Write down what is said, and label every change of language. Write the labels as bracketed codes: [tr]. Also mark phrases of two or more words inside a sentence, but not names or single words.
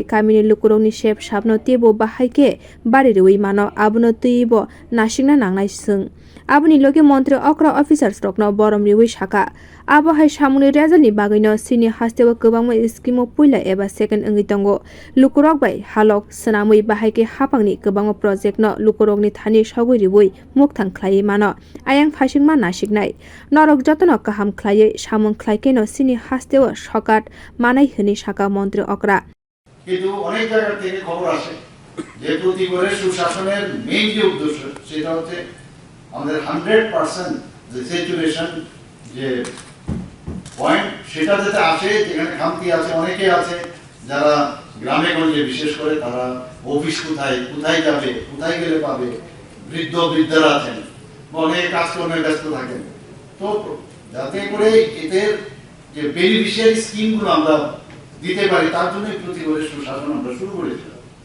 [trp] Kamino lukurokni shep sapno tebo bahaike bari rui mano abono tuibo nasikna nangnai sung aboni loge [en] Montri okra officers [trp] rokno borom riwi sakha abo hai samungni rezalni bagwino sini hastebo kwbangma skimo puila eba second wngwi tongo lukurok bai halok swnamwi bahaike haphangni kwbangma project no lukurokni thani sogui riwi mukthang khlai mano ayang phasingma nasiknai Norok jotono kaham khlaiye samung khlaikeno sini hastebo sokat manai hini sakha Montri okra [bn] কিন্তু অনেক জায়গা থেকে খবর আসে যে প্রতিবারের সুশাসনের মেইন যে উদ্দেশ্য সেটা হচ্ছে আমাদের 100% যে স্যাচুরেশন যে পয়েন্ট সেটা যাতে আসে যেখানে খামতি আছে অনেকে আছে যারা গ্রামে গঞ্জে বিশেষ করে তারা অফিস কোথায় যাবে কোথায় গেলে পাবে বৃদ্ধরা আছেন অনেক কাজকর্মে ব্যস্ত থাকেন তো যাতে করে এদের যে [en] beneficiary schemes [bn] আমরা দিতে পারি তার জন্য প্রতিবারের সুশাসন আমরা শুরু করেছিলাম।